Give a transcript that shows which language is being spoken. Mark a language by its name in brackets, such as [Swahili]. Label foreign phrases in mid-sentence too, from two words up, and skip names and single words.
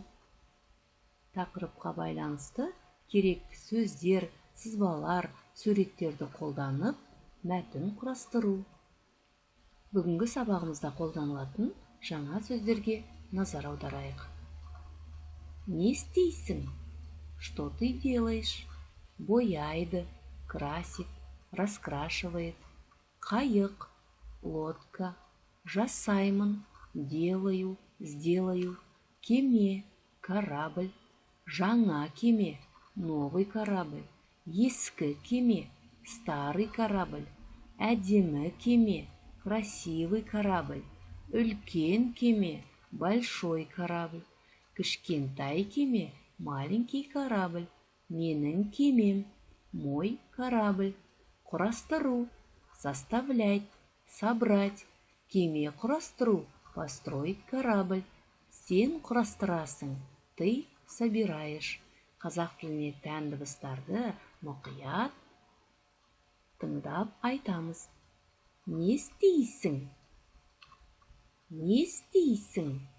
[Kazakh] Тақырыпқа байланысты керекті сөздер, сызбалар, суреттерді қолданып, мәтін құрастыру. Бүгінгі сабағымызда қолданылатын жаңа сөздерге назар аударайық. Не істейсің? [Russian] Что ты делаешь? Бояйды, красит, раскрашивает. [Kazakh] Қайық, лодка, жасаймын, [Russian] делаю, сделаю. [Kazakh] Кеме, корабль, жаңа кеме, [Russian] новый корабль. [Kazakh] Ескі кеме, [Russian] старый корабль. [Kazakh] Әдемі кеме, [Russian] красивый корабль. [Kazakh] Үлкен кеме, [Russian] большой корабль. [Kazakh] Кішкентай кеме, [Russian] маленький корабль. [Kazakh] Менің кемем, [Russian] мой корабль. Құрастыру, составлять, собрать. [Kazakh] Кеме құрастыру, [Russian] построить корабль. [Kazakh] Сен құрастырасың, [Russian] ты собираешь. [Kazakh] Қазақ тіліне тән дыбыстарды мұқият тыңдап айтамыз. Не істейсің? Не істейсің?